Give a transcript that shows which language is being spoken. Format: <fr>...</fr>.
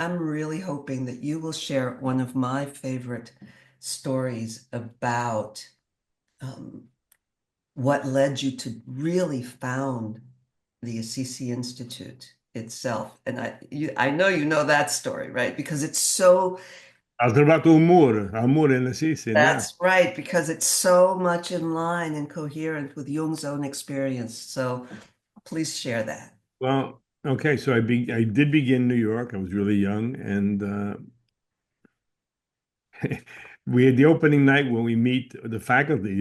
<en>I'm really hoping that you will share one of my favorite stories about what led you to really found the Assisi Institute itself. And I know you know that story, right? Because it's so,</en> <it>Ho trovato amore in Assisi, yeah.</it> <en>that's right, because it's so much in line and coherent with Jung's own experience. So please share that. Well, okay, so I did begin in New York. I was really young, and we had the opening night when we meet the faculty.</en>